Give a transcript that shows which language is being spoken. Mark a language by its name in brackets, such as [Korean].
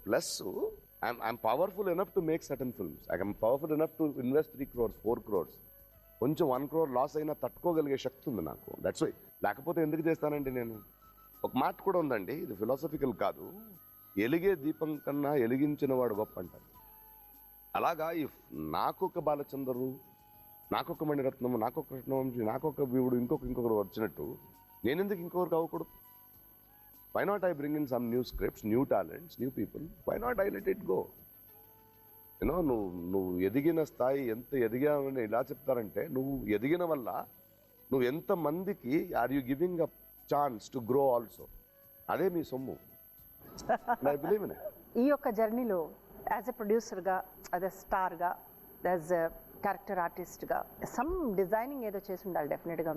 [English] Plus I'm powerful enough to make certain films. I am powerful enough to invest 3 crores, 4 crores. [Telugu] కొంచెం 1 crore loss అయినా తట్టుకోగలిగే శక్తి ఉంది నాకు. [English] That's why. [Telugu] లేకపోతే ఎందుకు చేస్తానండి నేను? ఒక మాట కూడా ఉందండి, ఇది ఫిలాసఫికల్ కాదు, ఎలిగే దీపం కన్నా ఎలిగించిన వాడు గొప్ప అంటారు. అలాగా ఇఫ్ నాకొక బాలచందరు, నాకొక మణిరత్నము, నాకొక కృష్ణవంశీ, నాకొక వీవుడు, ఇంకొకరు వచ్చినట్టు నేనెందుకు ఇంకొకరికి అవ్వకూడదు? [English] Why not I bring in some new scripts, new talents, new people? Why not I let it go? [Telugu] నువ్వు ఎదిగిన స్థాయి ఎంత ఎదిగావని ఇలా చెప్తారంటే, నువ్వు ఎదిగిన వల్ల నువ్వు ఎంత మందికి [English] Are you giving a chance to grow also. [Telugu] అదే మీ సొమ్ము. [English] I believe in it. [Telugu] ఈ యొక్క జర్నీలో యాజ్ ఎ ప్రొడ్యూసర్గా, యాజ్ ఎ స్టార్గా, యాజ్ ఎ క్యారెక్టర్ ఆర్టిస్ట్గా సమ్ డిజైనింగ్ ఏదో చేసి ఉండాలి డెఫినెట్గా.